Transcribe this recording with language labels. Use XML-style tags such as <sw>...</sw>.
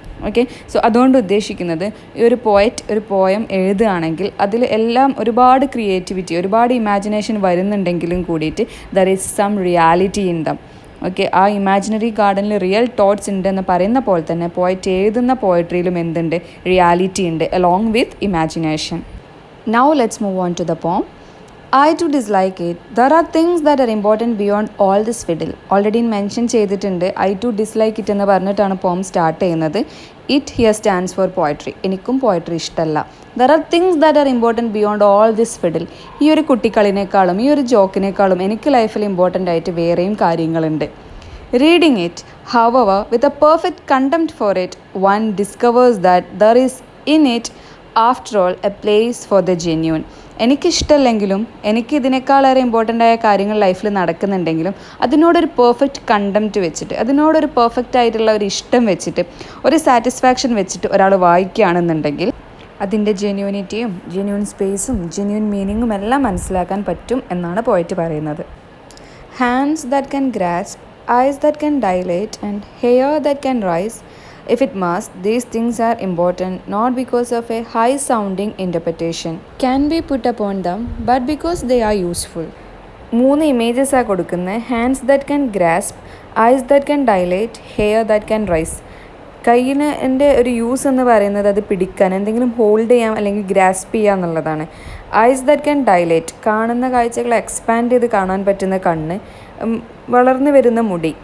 <ml>Okay, so അതുകൊണ്ട് ഉദ്ദേശിക്കുന്നത് ഈ ഒരു ഒരു പോയം എഴുതുകയാണെങ്കിൽ അതിൽ എല്ലാം ഒരുപാട് ക്രിയേറ്റിവിറ്റി, ഒരുപാട് ഇമാജിനേഷൻ വരുന്നുണ്ടെങ്കിലും കൂടിയിട്ട്</ml> <en>There is some reality in them.</en> <ml>Okay, ആ ഇമാജിനറി ഗാർഡനിൽ റിയൽ തോട്ട്സ് ഉണ്ട് എന്ന് പറയുന്ന പോലെ തന്നെ പോയറ്റ് എഴുതുന്ന പോയട്രിയിലും എന്തുണ്ട്? റിയാലിറ്റി ഉണ്ട് along with imagination.</ml> <en>Now let's move on to the poem. I too dislike it. There are things that are important beyond all this fiddle. Already mention</en> <ml>ചെയ്തിട്ടുണ്ട്.</ml> <en>I too dislike it</en> <ml>എന്ന് പറഞ്ഞിട്ടാണ് പോം start ചെയ്യുന്നത്.</ml> <en>It here stands for poetry.</en> <ml>എനിക്കും poetry ഇഷ്ടമല്ല.</ml> <en>There are things that are important beyond all this fiddle.</en> <ml>ഈ ഒരു കുട്ടിക്കളിനേക്കാളും ഈ ഒരു ജോക്കിനേക്കാളും എനിക്ക് ലൈഫിൽ ഇമ്പോർട്ടൻ്റ് ആയിട്ട് വേറെയും കാര്യങ്ങളുണ്ട്.</ml> <en>Reading it, however, with a perfect contempt for it, one discovers that there is in it after all a place for the genuine.</en> <ml>എനിക്കിഷ്ടമല്ലെങ്കിലും എനിക്ക് ഇതിനേക്കാളേറെ ഇമ്പോർട്ടൻ്റ് ആയ കാര്യങ്ങൾ ലൈഫിൽ നടക്കുന്നുണ്ടെങ്കിലും അതിനോടൊരു പെർഫെക്റ്റ് കണ്ടംപ്റ്റ് വെച്ചിട്ട്, അതിനോടൊരു പെർഫെക്റ്റ് ആയിട്ടുള്ള ഒരു ഇഷ്ടം വെച്ചിട്ട്, ഒരു സാറ്റിസ്ഫാക്ഷൻ വെച്ചിട്ട് ഒരാൾ വായിക്കുകയാണെന്നുണ്ടെങ്കിൽ അതിൻ്റെ ജെന്യൂനിറ്റിയും ജെന്യൂൻ സ്പേസും ജെന്യൂൻ മീനിങ്ങും എല്ലാം മനസ്സിലാക്കാൻ പറ്റും എന്നാണ് പോയറ്റ് പറയുന്നത്.</ml> <en>Hands that can grasp, eyes that can dilate, and hair that can rise. If it must, these things are important not because of a high-sounding interpretation can be put upon them, but because they are useful. 3 images are</en> <ml>കൊടുക്കുന്നത്.</ml> <en>Hands that can grasp, eyes that can dilate, hair that can rise.</en> <ml>കയ്യിന് എൻ്റെ ഒരു use എന്ന് പറയുന്നത് അത് പിടിക്കാൻ, എന്തെങ്കിലും hold ചെയ്യാം അല്ലെങ്കിൽ ഗ്രാസ്പ് ചെയ്യുക എന്നുള്ളതാണ്.</ml> <en>eyes that can dilate,</en> <ml>കാണുന്ന കാഴ്ചകളെ എക്സ്പാൻഡ് ചെയ്ത് കാണാൻ പറ്റുന്ന കണ്ണ്, വളർന്നു വരുന്ന മുടി.</ml>